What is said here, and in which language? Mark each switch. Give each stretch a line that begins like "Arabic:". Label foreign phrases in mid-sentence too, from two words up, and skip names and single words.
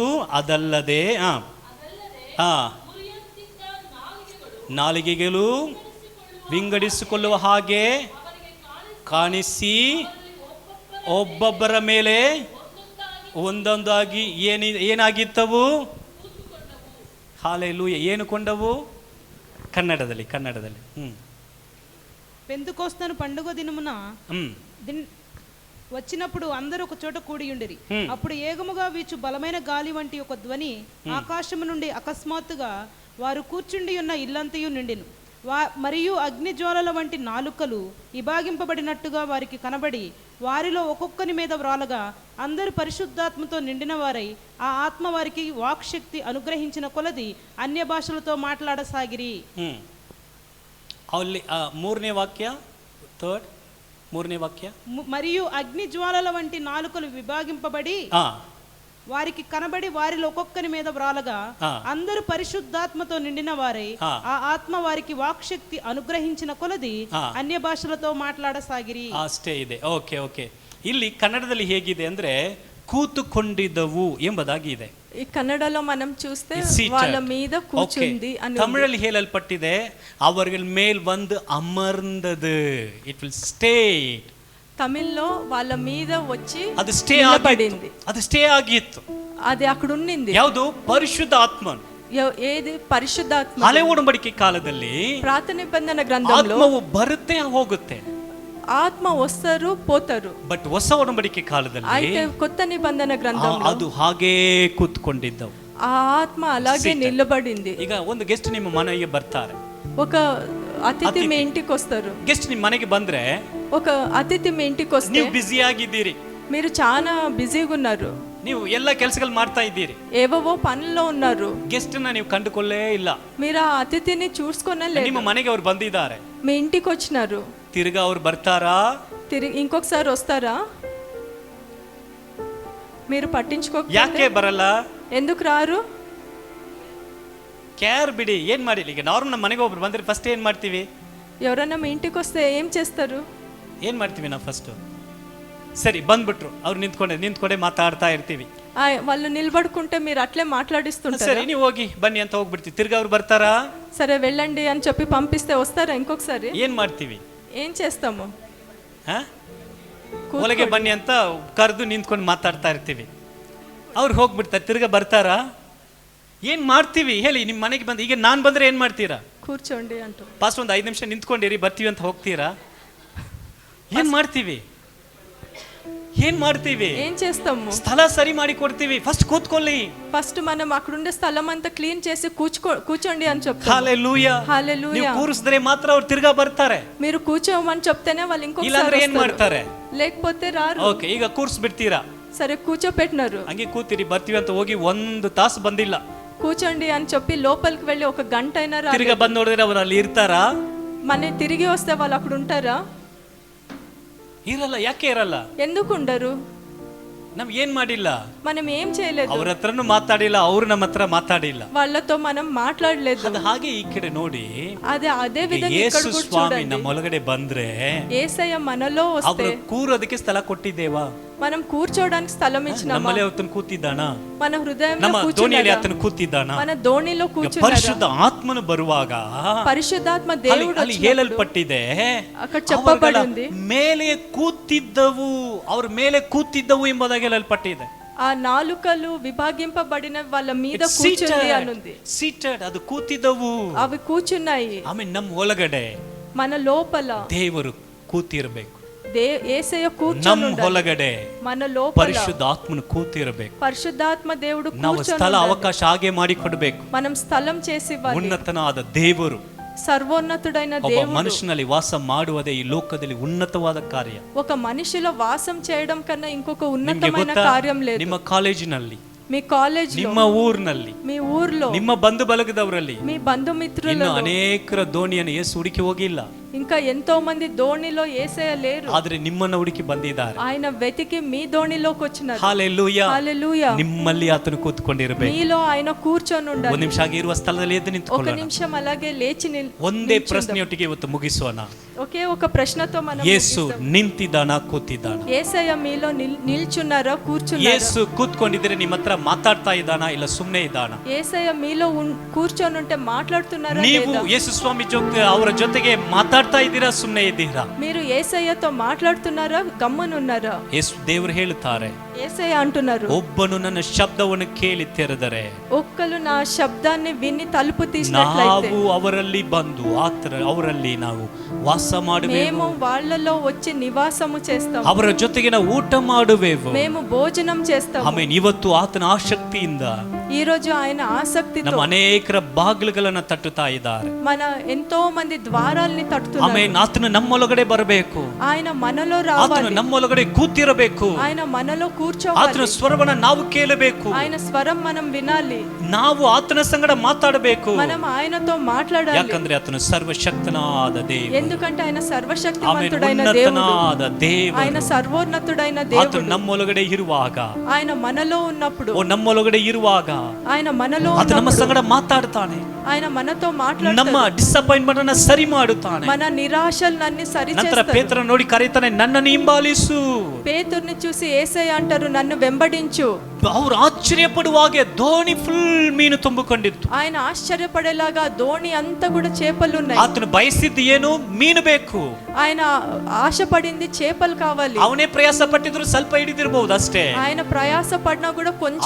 Kannada: ಅದಲ್ಲದೆ ನಾಲಿಗೆಗಳು ವಿಂಗಡಿಸಿಕೊಳ್ಳುವ ಹಾಗೆ ಕಾಣಿಸಿ ಒಬ್ಬೊಬ್ಬರ ಮೇಲೆ ಒಂದೊಂದಾಗಿ ಏನಾಗಿತ್ತವು? ಹಲ್ಲೆಲೂಯಾ. ಏನು ಕೊಂಡವು? ಕನ್ನಡದಲ್ಲಿ
Telugu: పెంతెకోస్తు పండుగ దినమున వచ్చినప్పుడు అందరూ ఒక చోట కూడి ఉండిరి. అప్పుడు ఏగముగా వీచు బలమైన గాలి వంటి ఒక ధ్వని ఆకాశము నుండి అకస్మాత్తుగా వారు కూర్చుండి ఉన్న ఇల్లంతయు నిండెను. మరియు అగ్ని జ్వాలల వంటి నాలుకలు విభాగింపబడినట్టుగా వారికి కనబడి వారిలో ఒక్కొక్కని మీద వ్రాలగా అందరూ పరిశుద్ధాత్మతో నిండిన వారై ఆ ఆత్మ వారికి వాక్శక్తి అనుగ్రహించిన కొలది అన్య భాషలతో మాట్లాడసాగిరి.
Kannada: ಮೂರನೇ ವಾಕ್ಯ
Telugu: మరియు అగ్ని జ్వాలల వంటి నాలుకలు విభాగింపబడి వారికి కనబడి వారిలో ఒక్కొక్కని మీద వ్రాలగా అందరూ పరిశుద్ధాత్మతో నిండిన వారై ఆ ఆత్మ వారికి వాక్శక్తి అనుగ్రహించిన కొలది అన్య భాషలతో మాట్లాడసాగిరి.
Kannada: ಅಷ್ಟೇ ಇದೆ. ಓಕೆ. ಇಲ್ಲಿ ಕನ್ನಡದಲ್ಲಿ ಹೇಗಿದೆ ಅಂದ್ರೆ ಕೂತುಕೊಂಡಿದ್ದವು ಎಂಬುದಾಗಿ ಇದೆ.
Telugu: ಈ ಕನ್ನಡలో మనం చూస్తే వాళ్ళ మీద కూర్చుంది అని.
Kannada: ತಮಿಳಲ್ಲಿ ಹೇಳಲ್ಪಟ್ಟಿದೆ
Tamil: அவர்கள் மேல் வந்து அமர்ந்தது.
English: It will stay.
Telugu: తమిళ్లో వాళ్ళ మీద వచ్చి
Kannada: ಅದು ಸ್ಟೇ ಆಗಿತ್ತು. ಅದು ಸ್ಟೇ ಆಗಿತ್ತು.
Telugu: అది అక్కడ ఉన్నింది.
Kannada: ಯಾವುದು? ಪರಿಶುದ್ಧ ಆತ್ಮನು.
Telugu: ఏది? పరిశుద్ధాత్మ.
Kannada: ಹಳೆ ಒಡಂಬಡಿಕೆ ಕಾಲದಲ್ಲಿ
Telugu: పాత నిబంధన గ్రంథంలో
Kannada: ಆತ್ಮವು ಬರುತ್ತೆ ಹೋಗುತ್ತೆ.
Telugu: ఆత్మ వస్తారు పోతారు.
Kannada: ಬಟ್ ಹೊಸ ಒಡಂಬಡಿಕೆ ಕಾಲದಲ್ಲಿ
Telugu: అయితే కొత్త నిబంధన గ్రంథంలో
Kannada: ಅದು ಹಾಗೇ ಕೂತ್ಕೊಂಡಿದ್ದವು.
Telugu: ఆ ఆత్మ అలాగే నిలబడింది.
Kannada: ಈಗ ಒಂದು ಗೆಸ್ಟ್ ನಿಮ್ಮ ಮನೆಗೆ ಬರ್ತಾರೆ.
Telugu: ఒక అతిథి మీ ఇంటికి వస్తారు.
Kannada: ಗೆಸ್ಟ್ ನಿಮ್ಮ ಮನೆಗೆ ಬಂದ್ರೆ
Telugu: ఒక అతిథి మీ ఇంటికి వస్తే
Kannada: ನೀವು ಬಿಜಿ ಆಗಿದ್ದೀರಿ.
Telugu: మీరు చాలా బిజీగా ఉన్నారు.
Kannada: ನೀವು ಎಲ್ಲ ಕೆಲಸಗಳು ಮಾಡ್ತಾ ಇದ್ದೀರಿ.
Telugu: ఏవో పనుల్లో ఉన్నారు.
Kannada: ಗೆಸ್ಟ್ ನ ನೀವು ಕಂಡುಕೊಳ್ಳೇ ಇಲ್ಲ.
Telugu: మీరు ఆ అతిథిని చూసుకోనలేదు.
Kannada: ನಿಮ್ಮ ಮನೆಗೆ ಅವರು ಬಂದಿದ್ದಾರೆ.
Telugu: మీ ఇంటికి వచ్చినారు.
Kannada: ತಿರ್ಗಾ ಅವ್ರು ಬರ್ತಾರಾ?
Telugu: ఇంకొకసారి వస్తారా? మీరు పట్టించుకోకపోతే
Kannada: ಯಾಕೆ ಬರಲ್ಲ?
Telugu: ఎందుకు రారు?
Kannada: ಕೇರ್ ಬಿಡಿ. ಏನ್ ಮಾಡಿಲ್ಲ. ಈಗ ನಾರ್ಮಲ್ ನಮ್ಮ ಮನೆಗೆ ಒಬ್ರು ಬಂದ್ರೆ ಫಸ್ಟ್ ಏನ್ ಮಾಡ್ತೀವಿ?
Telugu: ఎవరైనా మీ ఇంటికి వస్తే ఏం చేస్తారు?
Kannada: ಏನ್ ಮಾಡ್ತೀವಿ ನಾವು ಫಸ್ಟ್? ಸರಿ ಬಂದ್ಬಿಟ್ರು, ಅವ್ರು ನಿಂತ್ಕೊಂಡೆ ಮಾತಾಡ್ತಾ ಇರ್ತೀವಿ.
Telugu: వాళ్ళు నిలబడుకుంటే మీరు అట్లే మాట్లాడిస్తుంటారు.
Kannada: ಸರಿ ನೀವು ಹೋಗಿ ಬನ್ನಿ ಅಂತ ಹೋಗ್ಬಿಡ್ತೀವಿ. ತಿರ್ಗಾ ಅವ್ರು ಬರ್ತಾರಾ?
Telugu: సరే వెళ్ళండి అని చెప్పి పంపిస్తే వస్తారా ఇంకొకసారి?
Kannada: ಏನ್ ಮಾಡ್ತೀವಿ?
Telugu: ఏం చేస్తాము?
Kannada: ಒಳಗೆ ಬನ್ನಿ ಅಂತ ಕರೆದು ನಿಂತ್ಕೊಂಡು ಮಾತಾಡ್ತಾ ಇರ್ತೀವಿ. ಅವ್ರು ಹೋಗ್ಬಿಡ್ತಾರೆ, ತಿರ್ಗಾ ಬರ್ತಾರಾ? ಏನ್ ಮಾಡ್ತೀವಿ ಹೇಳಿ? ನಿಮ್ಮ ಮನೆಗೆ ಬಂದು ಈಗ ನಾನು ಬಂದ್ರೆ ಏನ್ ಮಾಡ್ತೀರಾ?
Telugu: కూర్చోండి అంటూ
Kannada: ಫಾಸ್ಟ್ ಒಂದು 5 ನಿಮಿಷ ನಿಂತ್ಕೊಂಡಿರಿ ಬರ್ತೀವಿ ಅಂತ ಹೋಗ್ತೀರಾ? ಏನ್ ಮಾಡ್ತೀವಿ?
Telugu: ఏం చేస్తాము?
Kannada: ಸ್ಥಳ ಸರಿ ಮಾಡಿ ಕೊಡ್ತೀವಿ. ಫಸ್ಟ್ ಕೂತ್ಕೊಳ್ಳಿ.
Telugu: ఫస్ట్ మనం అక్కడ ఉండే స్థలం అంతా క్లీన్ చేసి కూర్చోండి అని చెప్తాం. హల్లెలూయా. హల్లెలూయా.
Kannada: ನೀವು ಕೂರಿಸಿದ್ರೆ ಮಾತ್ರ ಅವ್ರು ತಿರ್ಗಾ ಬರ್ತಾರೆ.
Telugu: మీరు కూర్చోమని చెప్తేనే వాళ్ళు ఇంకొకసారి
Kannada: ಇಲ್ಲಾಂದ್ರೆ ಏನ್ ಮಾಡ್ತಾರೆ?
Telugu: లేకపోతే రారు.
Kannada: ಓಕೆ, ಈಗ ಕೂರಿಸ್ಬಿಡ್ತೀರಾ?
Telugu: సరే కూర్చోపెట్టినారు.
Kannada: ಹಂಗೆ ಕೂತಿರಿ, ಬರ್ತೀವಿ ಅಂತ ಹೋಗಿ 1 ತಾಸು ಬಂದಿಲ್ಲ.
Telugu: కూర్చోండి అని చెప్పి లోపలికి వెళ్ళి 1 గంట అయినా రారు.
Kannada: తిరిగి ಬಂದು ನೋಡಿದ್ರೆ ಅವರು ಅಲ್ಲಿ ಇರ್ತಾರಾ?
Telugu: మన తిరిగి వస్తే వాళ్ళు అక్కడ ఉంటారా?
Kannada: ಇರಲ್ಲ. ಯಾಕೆ ಇರಲ್ಲ?
Telugu: ఎందుకు ఉండరు?
Kannada: ನಾವ್ ಏನ್ ಮಾಡಿಲ್ಲ,
Telugu: మనం ఏం చేయలేదు.
Kannada: ಅವ್ರ ಹತ್ರನು ಮಾತಾಡಿಲ್ಲ, ಅವ್ರು ನಮ್ಮ ಹತ್ರ ಮಾತಾಡಿಲ್ಲ,
Telugu: వాళ్ళతో మనం మాట్లాడలేదు.
Kannada: ಅದು ಹಾಗೆ ಈ ಕಡೆ ನೋಡಿ,
Telugu: అదే విధంగా ఇక్కడ
Kannada: ಯೇಸು
Telugu: కూడా
Kannada: ಸ್ವಾಮಿ
Telugu: చూడండి.
Kannada: ನಮ್ಮ ಒಳಗಡೆ ಬಂದ್ರೆ
Telugu: యేసయ్య మనలో వస్తే
Kannada: ಅವರು ಕೂರೋದಕ್ಕೆ ಸ್ಥಳ ಕೊಟ್ಟಿದ್ದೇವಾ?
Telugu: మనం కూర్చోడానికి స్థలం ఇచ్చినామా?
Kannada: ನಮ್ಮಲ್ಲಿ ಆತನು ಕೂತಿದ್ದಾನ?
Telugu: మన హృదయంలో
Kannada: ನಮ್ಮ ದೋಣಿಯಲ್ಲಿ
Telugu: కూర్చున్నాడా?
Kannada: ಆತನು ಕೂತಿದ್ದಾನ?
Telugu: మన దోణిలో కూర్చున్నాడా?
Kannada: ಪರಿಶುದ್ಧ ಆತ್ಮನು ಬರುವಾಗ
Telugu: పరిశుద్ధాత్మ దేవుడు
Kannada: ಅಲ್ಲಿ ಹೇಳಲ್ಪಟ್ಟಿದೆ,
Telugu: అక్కడ చెప్పబడింది
Kannada: ಮೇಲೆ ಕೂತಿದ್ದವು, ಅವ್ರ ಮೇಲೆ ಕೂತಿದ್ದವು ಎಂಬುದಾಗಿ ಹೇಳಲ್ಪಟ್ಟಿದೆ.
Telugu: ఆ నాలుకలు విభాగింపబడిన వాళ్ళ మీద కూర్చుంది అనుంది.
Kannada: ಸೀಟೆಡ್, ಅದು ಕೂತಿದ್ದವು,
Telugu: అవి కూర్చున్నాయి.
Kannada: ಆಮೇಲೆ ನಮ್ಮ ಒಳಗಡೆ
Telugu: మన లోపల
Kannada: ದೇವರು ಕೂತಿರಬೇಕು.
Telugu: యేసయ్య కూర్చొని
Kannada: ನಮ್ಮ
Telugu: ఉండాలి.
Kannada: ಒಳಗಡೆ
Telugu: మన లోపల
Kannada: ಪರಿಶುದ್ಧ ಆತ್ಮನು ಕೂತಿರಬೇಕು.
Telugu: పరిశుద్ధాత్మ దేవుడు
Kannada: ನಾವು
Telugu: కూర్చొని
Kannada: ಸ್ಥಳ
Telugu: ఉండాలి.
Kannada: ಅವಕಾಶ ಹಾಗೆ ಮಾಡಿಕೊಡ್ಬೇಕು.
Telugu: మనం స్థలం చేసి ఇవ్వాలి.
Kannada: ಉನ್ನತನಾದ ದೇವರು
Telugu: సర్వోన్నతుడైన
Kannada: ಒಬ್ಬ
Telugu: దేవుడు
Kannada: ಮನುಷ್ಯನಲ್ಲಿ ವಾಸ ಮಾಡುವುದೇ ಈ ಲೋಕದಲ್ಲಿ ಉನ್ನತವಾದ ಕಾರ್ಯ.
Telugu: ఒక మనిషిలో వాసం చేయడం కన్నా ఇంకొక
Kannada: ನಿಮ್ಗೆ
Telugu: ఉన్నతమైన
Kannada: ಗೊತ್ತಾ,
Telugu: కార్యం లేదు.
Kannada: ನಿಮ್ಮ ಕಾಲೇಜಿನಲ್ಲಿ,
Telugu: మీ కాలేజ్
Kannada: ನಿಮ್ಮ ಊರಿನಲ್ಲಿ,
Telugu: మీ ఊర్లో,
Kannada: ನಿಮ್ಮ ಬಂಧು ಬಳಗದವರಲ್ಲಿ
Telugu: మీ బంధుమిత్రులలో
Kannada: ಇನ್ನು ಅನೇಕರ ದೋಣಿಯನ್ನು ಯೇಸು ಹುಡುಕಿ ಹೋಗಿಲ್ಲ.
Telugu: ఇంకా ఎంతో మంది దోణిలో యేసయ్య లేరు.
Kannada: ಆದ್ರೆ ನಿಮ್ಮನ್ನ ಹುಡುಕಿ ಬಂದಿದ್ದಾರೆ.
Telugu: ఆయన వెతికి మీ దోణిలోకి వచ్చినారు.
Kannada: ಹಲ್ಲೆಲೂಯಾ.
Telugu: హల్లెలూయా.
Kannada: ನಿಮ್ಮಲ್ಲಿ ಆತನು ಕೂತ್ಕೊಂಡಿರಬೇಕು.
Telugu: మీలో ఆయన కూర్చొని ఉండాలి.
Kannada: ಒಂದು ನಿಮಿಷ ಹಾಗೆ ಇರುವ ಸ್ಥಳದಲ್ಲಿ ಎದ್ದು
Telugu: ఒక
Kannada: ನಿಂತುಕೊಳ್ಳೋಣ.
Telugu: నిమిషం అలాగే లేచి
Kannada: ಒಂದೇ ಪ್ರಶ್ನೆಯೊಟ್ಟಿಗೆ ಇವತ್ತು ಮುಗಿಸೋಣ.
Telugu: ఒకే ఒక ప్రశ్నతో మనం
Kannada: ಯೇಸು ನಿಂತಿದ್ದಾನ, ಕೂತಿದ್ದಾನ?
Telugu: యేసయ్య మీలో నిల్చున్నారా, కూర్చున్నారా?
Kannada: ಯೇಸು ಕೂತ್ಕೊಂಡಿದ್ರೆ ನಿಮ್ಮ ಹತ್ರ ಮಾತಾಡ್ತಾ ಇದ್ದಾನ, ಇಲ್ಲ ಸುಮ್ಮನೆ ಇದ್ದಾನ?
Telugu: యేసయ్య మీలో కూర్చొని ఉంటే మాట్లాడుతున్నారా
Kannada: ನೀವು
Telugu: లేదా?
Kannada: ಯೇಸು ಸ್ವಾಮಿ ಅವರ ಜೊತೆಗೆ ಮಾತಾಡ್ತಾ ಇದ್ದೀರಾ, ಸುಮ್ಮನೆ ಇದ್ದೀರಾ?
Telugu: మీరు యేసయ్యతో మాట్లాడుతున్నారా, గమ్మునున్నారా?
Kannada: ಯೇಸು ದೇವರು ಹೇಳುತ್ತಾರೆ,
Telugu: యేసయ్య అంటున్నారు,
Kannada: ಒಬ್ಬನು ನನ್ನ ಶಬ್ದವನ್ನು ಕೇಳಿ ತೆರೆದರೆ,
Telugu: ఒక్కలు నా శబ్దాన్ని విని తలుపు తీసినట్లయితే
Kannada: ನಾವು ಅವರಲ್ಲಿ ಬಂದು ಅವರಲ್ಲಿ ನಾವು ವಾಸ ಮಾಡುವೆವು,
Telugu: మేము వాళ్ళలో వచ్చి నివాసము చేస్తాము,
Kannada: ಅವರ ಜೊತೆಗೆ ನಾವು ಊಟ ಮಾಡುವೆವು,
Telugu: మేము భోజనం చేస్తాము.
Kannada: ಆಮೇಲೆ ಇವತ್ತು ಆತನ ಆಸಕ್ತಿಯಿಂದ
Telugu: ఈ రోజు ఆయన ఆసక్తితో
Kannada: ನಮ್ಮ ಅನೇಕರ ಬಾಗಿಲುಗಳನ್ನ ತಟ್ಟುತ್ತಾ ಇದ್ದಾರೆ.
Telugu: మన ఎంతో మంది ద్వారాల్ని తట్టుతున్నారు.
Kannada: ಆಮೇಲೆ ಆತನು ನಮ್ಮೊಳಗಡೆ ಬರಬೇಕು,
Telugu: ఆయన మనలో
Kannada: ಆತನು
Telugu: రావాలి,
Kannada: ನಮ್ಮೊಳಗಡೆ ಕೂತಿರಬೇಕು,
Telugu: ఆయన మనలో
Kannada: ಆತನ
Telugu: కూర్చోవాలి,
Kannada: ಸ್ವರವನ್ನ ನಾವು ಕೇಳಬೇಕು,
Telugu: ఆయన స్వరం మనం వినాలి,
Kannada: ನಾವು ಆತನ ಸಂಗಡ ಮಾತಾಡಬೇಕು.
Telugu: మనం ఆయనతో మాట్లాడాలి.
Kannada: ಯಾಕಂದ್ರೆ ಆತನು ಸರ್ವಶಕ್ತನಾದ ದೇವರು,
Telugu: ఎందుకంటే ఆయన
Kannada: ಆಮೇಲೆ
Telugu: సర్వశక్తివంతుడైన దేవుడు,
Kannada: ಉನ್ನತನಾದ ದೇವರು.
Telugu: ఆయన సర్వోన్నతుడైన
Kannada: ಆತನು
Telugu: దేవుడు.
Kannada: ನಮ್ಮೊಳಗಡೆ ಇರುವಾಗ,
Telugu: ఆయన మనలో ఉన్నప్పుడు,
Kannada: ನಮ್ಮೊಳಗಡೆ ಇರುವಾಗ
Telugu: ఆయన మనలో
Kannada: ಆತ ನಮ್ಮ
Telugu: ఉన్నప్పుడు
Kannada: ಸಂಗಡ ಮಾತಾಡ್ತಾನೆ,
Telugu: ఆయన మనతో
Kannada: ನಮ್ಮ
Telugu: మాట్లాడతాడు,
Kannada: ಡಿಸಪಾಯಿಂಟ್ಮೆಂಟ್ ಅನ್ನ ಸರಿ ಮಾಡುತ್ತಾನೆ.
Telugu: మన నిరాశలన్నీ
Kannada: ನಂತರ
Telugu: సరిచేస్తాడు.
Kannada: ಪೇತ್ರನ ನೋಡಿ ಕರೀತಾನೆ, ನನ್ನನ್ನು ಹಿಂಬಾಲಿಸು.
Telugu: పేతుర్ని చూసి యేసయ్య అంటారు, నన్ను వెంబడించు.
Kannada: ಅವ್ರು ಆಶ್ಚರ್ಯಪಡುವಾಗೆ ದೋಣಿ ಫುಲ್ ಮೀನು ತುಂಬಿಕೊಂಡಿತ್ತು.
Telugu: ఆయన ఆశ్చర్యపడేలాగా దోణి అంతా కూడా చేపలు ఉన్నాయి.
Kannada: ಆತನು ಬಯಸಿದ್ದು ಏನು? ಮೀನು ಬೇಕು.
Telugu: ఆయన ఆశపడింది చేపలు కావాలి.
Kannada: ಅವನೇ ಪ್ರಯಾಸ ಪಟ್ಟಿದ್ರು ಸ್ವಲ್ಪ ಹಿಡಿದಿರಬಹುದು ಅಷ್ಟೇ.
Telugu: ఆయన ప్రయాస పడినా కూడా కొంచెం